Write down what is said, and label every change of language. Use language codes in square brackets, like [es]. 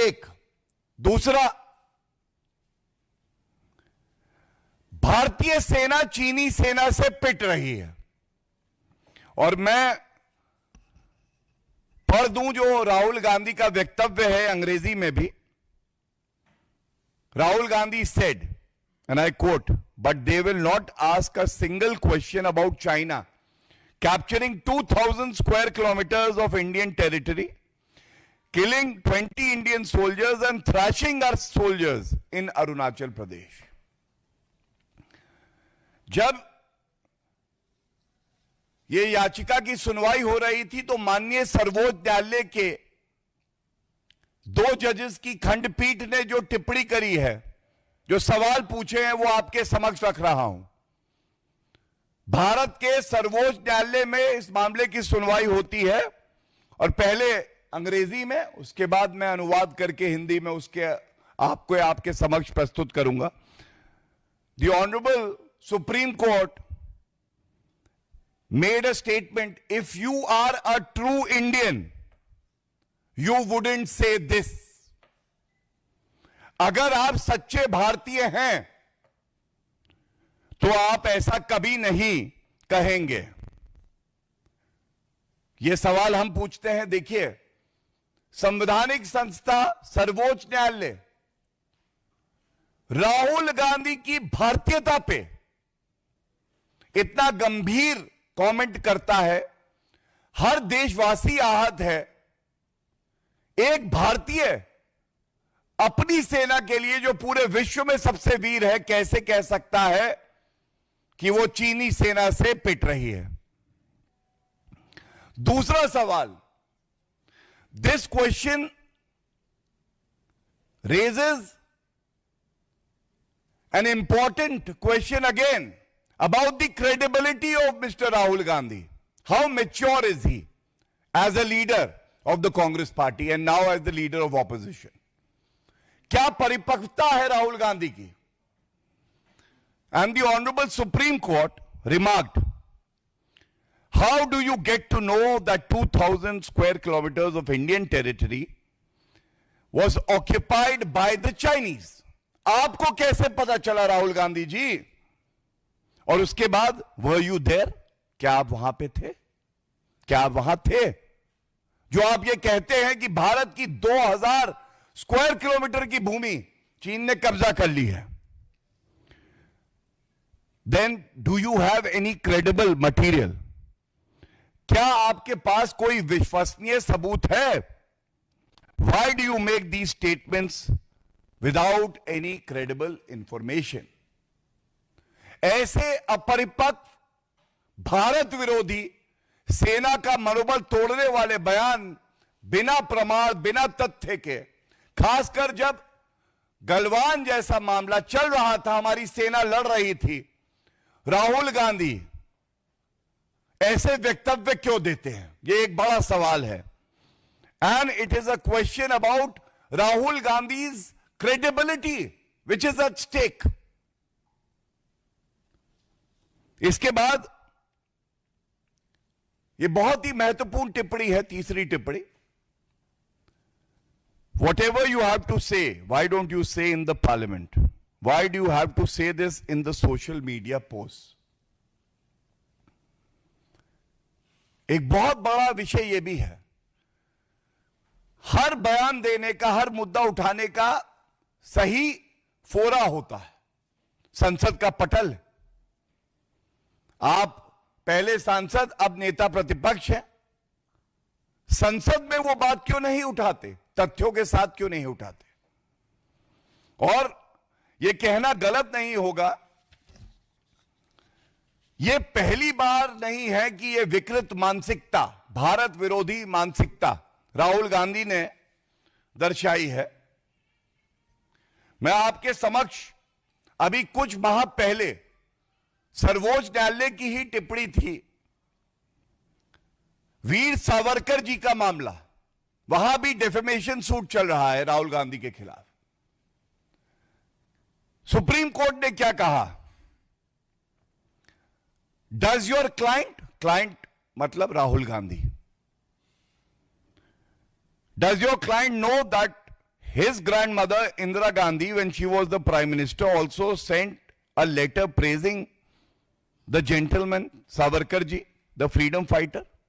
[hi] एक दूसरा, भारतीय सेना चीनी सेना से पिट रही है। और मैं पढ़ दूं जो राहुल गांधी का वक्तव्य है अंग्रेजी में भी। [en] Rahul Gandhi said, and I quote, but they will not ask a single question about China capturing 2000 square kilometers of Indian territory, killing 20 Indian soldiers and thrashing our soldiers in Arunachal Pradesh. [hi] जब ये याचिका की सुनवाई हो रही थी तो माननीय सर्वोच्च न्यायालय के 2 जजेस की खंडपीठ ने जो टिप्पणी करी है, जो सवाल पूछे हैं, वो आपके समक्ष रख रहा हूं। भारत के सर्वोच्च न्यायालय में इस मामले की सुनवाई होती है, और पहले अंग्रेजी में, उसके बाद मैं अनुवाद करके हिंदी में उसके आपके समक्ष प्रस्तुत करूंगा। [en] The honourable supreme court made a statement, if you are a true Indian, you wouldn't say this. [hi] अगर आप सच्चे भारतीय हैं तो आप ऐसा कभी नहीं कहेंगे। यह सवाल हम पूछते हैं। देखिए, संवैधानिक संस्था सर्वोच्च न्यायालय राहुल गांधी की भारतीयता पे इतना गंभीर कमेंट करता है। हर देशवासी आहत है। एक भारतीय अपनी सेना के लिए, जो पूरे विश्व में सबसे वीर है, कैसे कह सकता है कि वो चीनी सेना से पिट रही है? [en] दूसरा सवाल, this question raises an important question again about the credibility of Mr. Rahul Gandhi. How mature is he as a leader of the Congress party and now as the leader of opposition? [hi] क्या परिपक्वता है राहुल गांधी की? [en] And the Honorable Supreme Court remarked, how do you get to know that 2,000 square kilometers of Indian territory was occupied by the Chinese? [hi] आपको कैसे पता चला राहुल गांधी जी? और उसके बाद [en] were you there? [hi] क्या आप वहां पे थे? क्या आप वहां थे? जो आप ये कहते हैं कि भारत की 2000 स्क्वायर किलोमीटर की भूमि चीन ने कब्जा कर ली है. [en] Then do you have any credible material? [hi] क्या आपके पास कोई विश्वसनीय सबूत है? [en] Why do you make these statements without any credible information? [hi] ऐसे अपरिपक्व भारत विरोधी सेना का मनोबल तोड़ने वाले बयान बिना प्रमाण बिना तथ्य के, खासकर जब गलवान जैसा मामला चल रहा था, हमारी सेना लड़ रही थी, राहुल गांधी ऐसे वक्तव्य क्यों देते हैं? यह एक बड़ा सवाल है. [en] And it is a question about Rahul Gandhi's credibility, which is at stake. [hi] इसके बाद ये बहुत ही महत्वपूर्ण टिप्पणी है, तीसरी टिप्पणी. [en] Whatever you have to say, why don't you say in the parliament? Why do you have to say this in the social media posts? [hi] एक बहुत बड़ा विषय यह भी है, हर बयान देने का, हर मुद्दा उठाने का सही फोरा होता है. संसद का पटल. आप पहले सांसद, अब नेता प्रतिपक्ष हैं. संसद में वो बात क्यों नहीं उठाते? तथ्यों के साथ क्यों नहीं उठाते? और यह कहना गलत नहीं होगा, यह पहली बार नहीं है कि यह विकृत मानसिकता, भारत विरोधी मानसिकता राहुल गांधी ने दर्शाई है. मैं आपके समक्ष अभी कुछ माह पहले सर्वोच्च न्यायालय की ही टिप्पणी थी, वीर सावरकर जी का मामला, वहां भी डेफेमेशन सूट चल रहा है राहुल गांधी के खिलाफ. सुप्रीम कोर्ट ने क्या कहा? [en] does your client [hi] मतलब [en] Rahul Gandhi, does your client know that his grandmother Indira Gandhi, when she was the prime minister, also sent a letter praising the gentleman Savarkar ji, the freedom fighter?